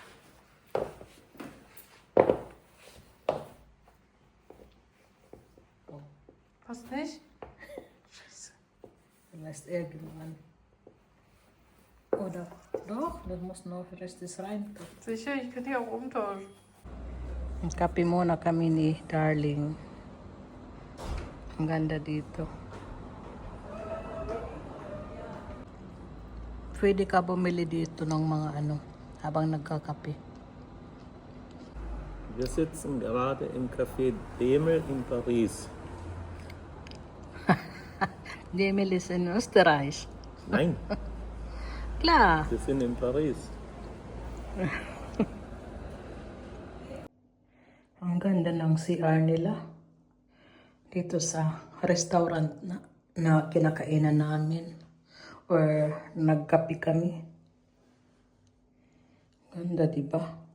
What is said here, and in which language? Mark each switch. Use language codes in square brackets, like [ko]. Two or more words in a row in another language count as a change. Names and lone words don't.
[de] Passt nicht? Vielleicht irgendwann. Oder doch, das muss noch restes rein. Sicher, ich kann die auch umtauschen. [tl] Kape muna kami ni Darling. Ang ganda dito. Pwede ka bumili dito ng mga habang nagkakape. [de] Wir sitzen gerade im Café Demel in Paris. Demel ist in Österreich. Nein, Klar. wir sind in Paris. [tl] Ang ganda ng CR nila. Dito sa restaurant na kinakainan namin. Or nagkape kami. Ganda, diba?